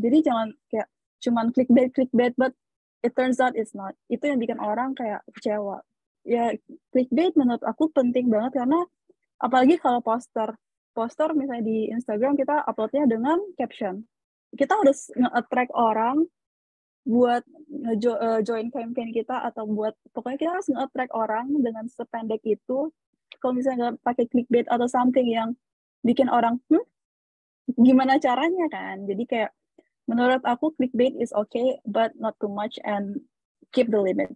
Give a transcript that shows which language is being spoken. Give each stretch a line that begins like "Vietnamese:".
Indonesian: Jadi jangan kayak cuman
English: clickbait, but it turns out it's not.
Indonesian: Itu yang bikin orang kayak kecewa. Ya clickbait menurut aku penting banget, karena apalagi kalau poster poster misalnya di Instagram kita uploadnya dengan caption. Kita harus nge-attract orang buat join campaign kita atau buat pokoknya kita harus nge-attract orang dengan sependek itu. Kalau misalnya nggak pakai clickbait atau something yang bikin orang gimana caranya kan. Jadi kayak menurut aku clickbait
English: is okay but not too much and keep the limit.